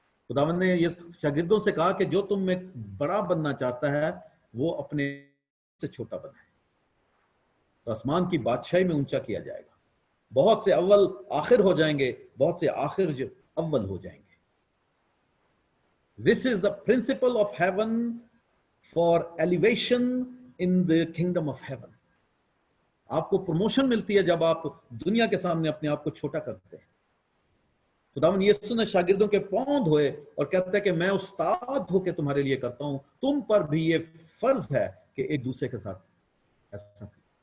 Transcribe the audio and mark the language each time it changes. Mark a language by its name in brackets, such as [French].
[Urdu] خداوند نے یہ شاگردوں سے کہا کہ جو تم میں بڑا بننا چاہتا ہے وہ اپنے سے چھوٹا بنا ہے, تو آسمان کی بادشاہی میں اونچا کیا جائے گا. بہت سے اول آخر ہو جائیں گے, بہت سے آخر جو اول ہو جائیں گے. [English] This is the principle of heaven for elevation in the kingdom of heaven. [Urdu] آپ کو پروموشن ملتی ہے جب آپ دنیا کے سامنے اپنے آپ کو چھوٹا کرتے ہیں. خداوند یسوع نے شاگردوں کے پاؤں دھوئے اور کہتا ہے کہ میں استاد ہو کے تمہارے لیے کرتا ہوں, تم پر بھی یہ فرض ہے کہ ایک دوسرے کے ساتھ ایسا کرو.